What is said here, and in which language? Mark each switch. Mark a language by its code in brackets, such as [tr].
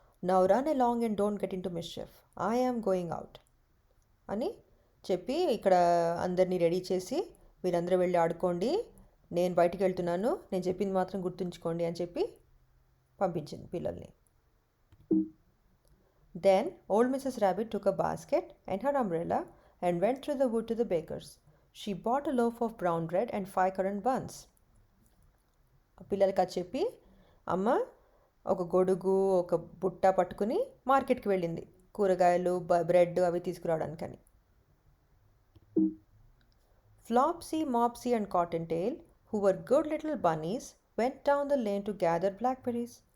[en] now run along and don't get into mischief, I am going out [te] అని చెప్పి ఇక్కడ అందరినీ ready చేసి మీరందరూ వెళ్ళి ఆడుకోండి, నేను బయటికి వెళ్తున్నాను, నేను చెప్పింది మాత్రం గుర్తుంచుకోండి అని చెప్పి పంపించింది పిల్లల్ని. [en] Then old Mrs. Rabbit took a basket and her umbrella and went through the wood to the baker's. She bought a loaf of brown bread and 5 currant buns. [te] పిల్లలకి అది చెప్పి అమ్మ ఒక గొడుగు ఒక బుట్ట పట్టుకుని మార్కెట్కి వెళ్ళింది, కూరగాయలు బ్రెడ్ అవి తీసుకురావడానికని. [en] Flopsy, Mopsy and Cottontail, who were good little bunnies, went down the lane to gather blackberries.